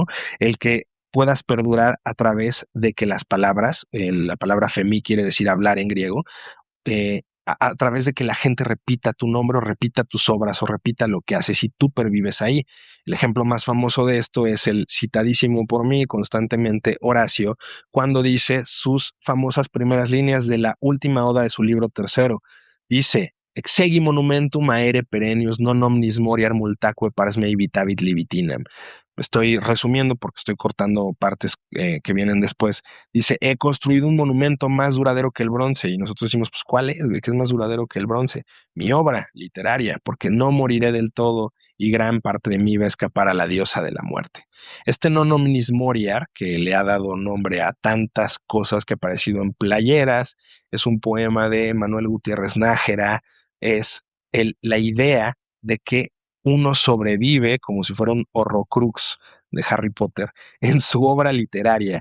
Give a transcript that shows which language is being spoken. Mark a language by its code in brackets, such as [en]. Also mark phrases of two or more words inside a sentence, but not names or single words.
[es] El que puedas perdurar a través de que las palabras, la palabra femi quiere decir hablar en griego, a través de que la gente repita tu nombre o repita tus obras o repita lo que haces y tú pervives ahí. El ejemplo más famoso de esto es el citadísimo por mí constantemente Horacio, cuando dice sus famosas primeras líneas de la última oda de su libro tercero. Dice: [la] Exegi monumentum aere perennius non omnis moriar multaque pars mei vitavit libitinam. [es] Estoy resumiendo porque estoy cortando partes que vienen después. Dice: he construido un monumento más duradero que el bronce. Y nosotros decimos: pues ¿cuál es, güey? ¿Qué es más duradero que el bronce? Mi obra literaria, porque no moriré del todo y gran parte de mí va a escapar a la diosa de la muerte. [la] Este non omnis moriar, [es] que le ha dado nombre a tantas cosas que ha aparecido en playeras, es un poema de Manuel Gutiérrez Nájera, es la idea de que uno sobrevive como si fuera un horrocrux de Harry Potter en su obra literaria.